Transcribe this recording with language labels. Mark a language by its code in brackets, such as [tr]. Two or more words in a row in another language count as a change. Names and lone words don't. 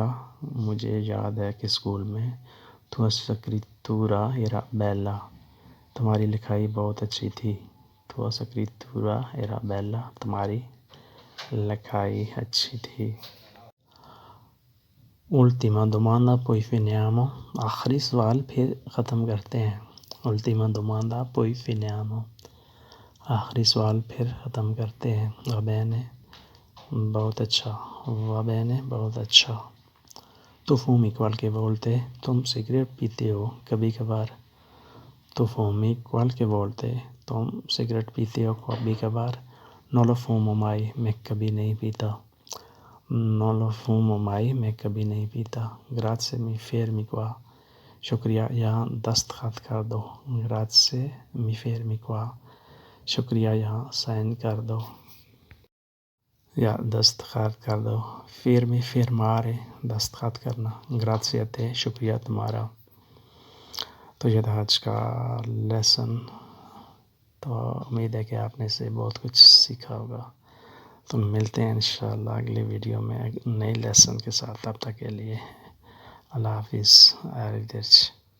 [ur] مجھے یاد ہے کہ اسکول میں. [it] Tua scrittura era bella. [ur] تمہاری لکھائی بہت اچھی تھی. [it] Tua scrittura era bella. [ur] تمہاری لکھائی اچھی تھی. [it] Ultima domanda poi finiamo. [ur] آخری سوال پھر ختم کرتے ہیں. [it] Ultima domanda poi finiamo. [ur] آخری سوال پھر ختم کرتے ہیں. [it] Va bene. [ur] بہت اچھا. [it] Va bene. [ur] بہت اچھا. [it] Tu fumi qualche volte. [ur] تم سگریٹ پیتے ہو کبھی کبھار. [it] Tu fumi qualche volte. [ur] تم سگریٹ پیتے ہو کبھی کبھار. [it] Non lo fumo mai. [ur] میں کبھی نہیں پیتا. [it] Non lo fumo mai. [ur] میں کبھی نہیں پیتا. [it] Grazie mi fermi qua. [ur] شکریہ یہاں دستخط کر دو. [it] Grazie mi fermi qua. [ur] شکریہ یہاں سائن کر دو یا دستخط کر دو. [it] Firmi firmare. [ur] دستخط کرنا. [it] Grazie a te. [ur] شکریہ تمہارا. تو یہ تھا آج کا لیسن. تو امید ہے کہ آپ نے اسے بہت کچھ سیکھا ہوگا. تو ملتے ہیں انشاءاللہ اگلی ویڈیو میں نئے لیسن کے ساتھ. تب تک کے لیے اللہ حافظ. [it] arrivederci.